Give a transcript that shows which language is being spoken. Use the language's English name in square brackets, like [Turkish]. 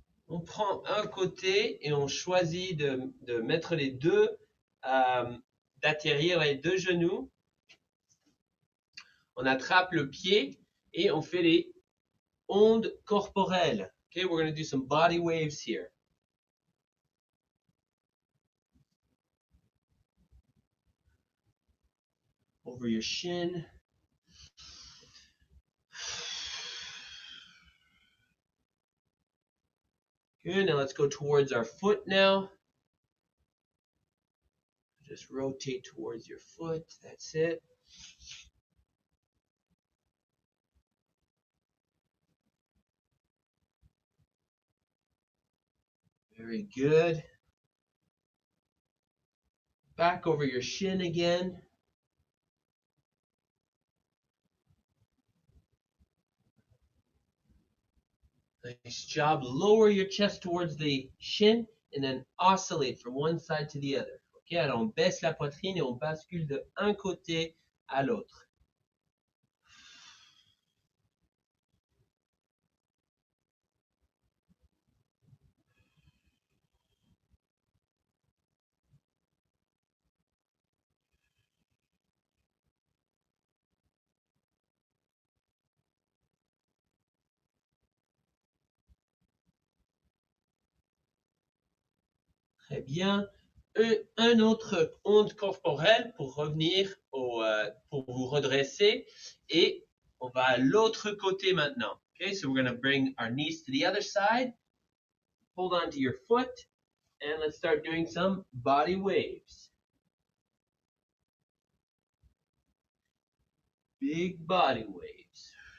[French] On prend un côté et on choisit de mettre les deux, d'atterrir les deux genoux. On attrape le pied et on fait les ondes corporelles. [English] Okay, we're going to do some body waves here. Over your shin. Good, now let's go towards our foot now. Just rotate towards your foot, that's it. Very good. Back over your shin again. Nice job. Lower your chest towards the shin and then oscillate from one side to the other. [French] Ok, alors on baisse la poitrine et on bascule de un côté à l'autre. Très bien. Un autre onde corporelle pour revenir pour vous redresser. Et on va à l'autre côté maintenant. [English] Okay, so we're going to bring our knees to the other side. Hold on to your foot. And let's start doing some body waves. Big body waves.